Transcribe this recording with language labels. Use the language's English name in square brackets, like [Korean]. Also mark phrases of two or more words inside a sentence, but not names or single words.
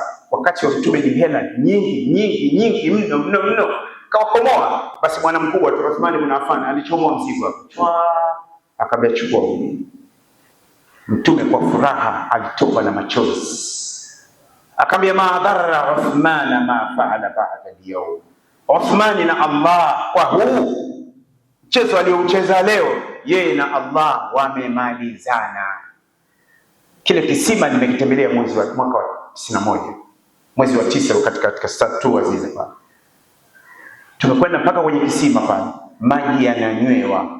[Swahili] Wakati wa Mtume ni hela nyingi mno. Kawakomoa. Basi bwana mkubwa Uthman ibn Affan alichomoa mzigo, akamwambia, chukua. Mtume kwa furaha alitoka na machozi, akamwambia, [Arabic] ما ضر عثمان ما فعل بعد اليوم. [Swahili] Uthman na Allah kwa huu mchezo alioucheza leo, yeye na Allah wamemalizana. Kile kisima nimekitembelea mwezi wa mwaka wa 91, mwezi wa 9 katika tour zile pale. Tumekwenda mpaka kwenye kisima pale, maji yananywewa.